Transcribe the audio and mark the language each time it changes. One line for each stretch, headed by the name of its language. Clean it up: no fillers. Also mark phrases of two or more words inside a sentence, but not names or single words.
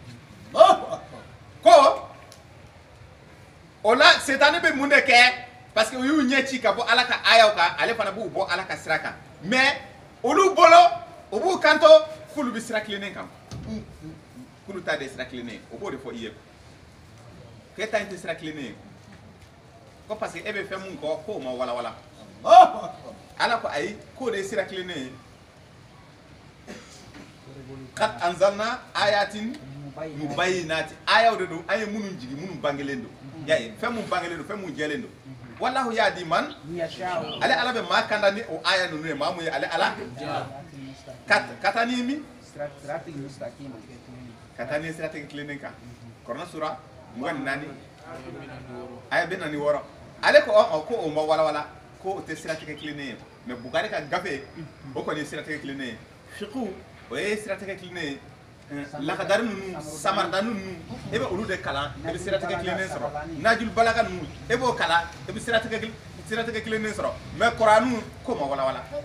Bambara: ko o la setani bɛ mun de kɛ
French: parce que
Bambara: u y'u ɲɛ ci ka bɔ ala ka ayaw kan ale fana b'u bɔ ala ka sira kan mais olu bolo o b'u kanto k'olu bɛ sira tilennen kan k'olu ta de sira tilennen o b'o de fɔ i ye k'e ta in tɛ sira tilennen ye ko
French: parce que
Bambara: e bɛ fɛn mun kɔ k'o ma walawala ala ko ayi k'o de ye sira tilennen ye
Arabic: قد أنزلنا آيات مبينات
Bambara: ayaw de don an ye minnu jigi minnu bangelen don y'a ye fɛn mun bangelen don fɛn mun jɛlen don
Arabic: والله يهدي من
Bambara: ale ala bɛ maa kanda ni o aya ninnu ye maa mun ye ale ala ka taa ni min ka taa ni siratigɛ tilennen kan kuranɛ sura 24 aya 46 ale ko ko o ma walawala ko o tɛ siratigɛ tilennen ye mais Bugari ka gafe o kɔni ye siratigɛ tilennen ye fiqhu o ye siratigɛ tilennen ye lakadari ninnu samarda ninnu e bɛ olu de kalan e bɛ siratigɛ tilennen sɔrɔ najul balaga ninnu e b'o kalan e bɛ siratigɛ tilennen sɔrɔ mais kuranu ko ma walawala